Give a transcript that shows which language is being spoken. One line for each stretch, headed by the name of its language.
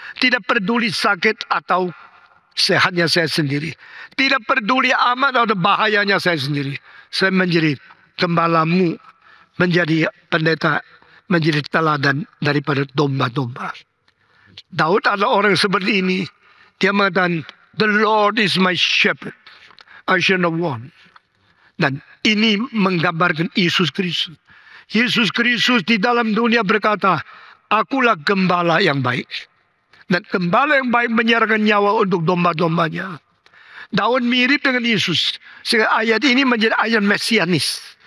Indonesian: Tidak peduli sakit atau sehatnya saya sendiri. Tidak peduli aman atau bahayanya saya sendiri. Saya menjadi gembalamu, menjadi pendeta, menjadi teladan daripada domba-domba. Daud adalah orang seperti ini. Dia mengatakan,
English: the Lord is my shepherd, I shall not want.
Indonesian: Dan ini menggambarkan Yesus Kristus. Yesus Kristus di dalam dunia berkata, akulah gembala yang baik. Dan gembala yang baik menyerahkan nyawa untuk domba-dombanya. Daud mirip dengan Yesus. Sehingga ayat ini menjadi ayat mesianis.